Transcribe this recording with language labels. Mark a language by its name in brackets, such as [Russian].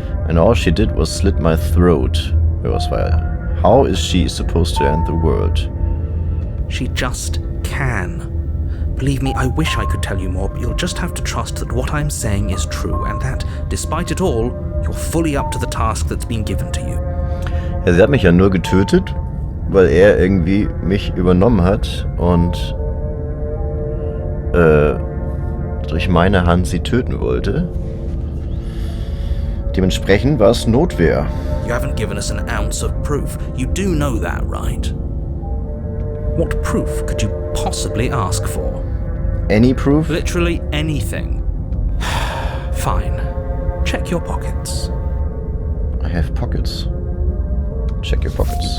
[English] And all she did was slit my throat. How is she supposed to end the world? She just can. Believe me, I wish I could tell you more, but you'll just have to trust that what I'm saying is true, and that, despite it all, you're fully up to the task that's been given to you. [German] Ja, sie hat mich ja nur getötet, weil er irgendwie mich übernommen hat und durch meine Hand sie töten wollte. Dementsprechend war es Notwehr. [English] You haven't given us an ounce of proof. You do know that, right? What proof could you possibly ask for? Any proof? Literally anything. Fine. Check your pockets. I have pockets. Check your pockets.